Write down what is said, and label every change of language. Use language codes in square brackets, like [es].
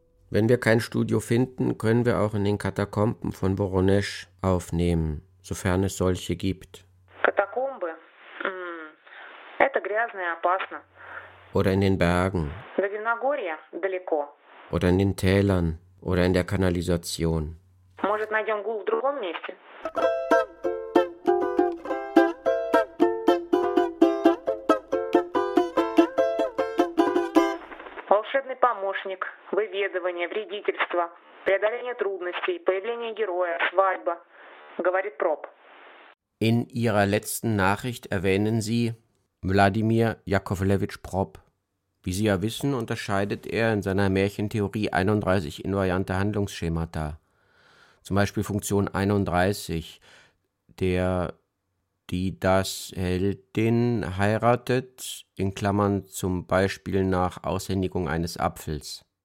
[de] Wenn wir kein Studio finden, können wir auch in den Katakomben von Voronezh aufnehmen, sofern es solche gibt. [ru] Katakombe? Это грязно и опасно. [de] Oder in den Bergen. [ru] До Виногорья далеко. [de] Oder in den Tälern oder in der Kanalisation. [ru] Может, найдем гул в другом месте? Волшебный помощник, выведывание, вредительство, преодоление трудностей, появление героя, свадьба, говорит Проб. [de] In ihrer letzten Nachricht erwähnen Sie Wladimir Jakowlewitsch Prop. Wie Sie ja wissen, unterscheidet er in seiner Märchentheorie 31 invariante Handlungsschemata. Zum Beispiel Funktion 31, der, die das Heldin heiratet, in Klammern zum Beispiel nach Aushändigung eines Apfels.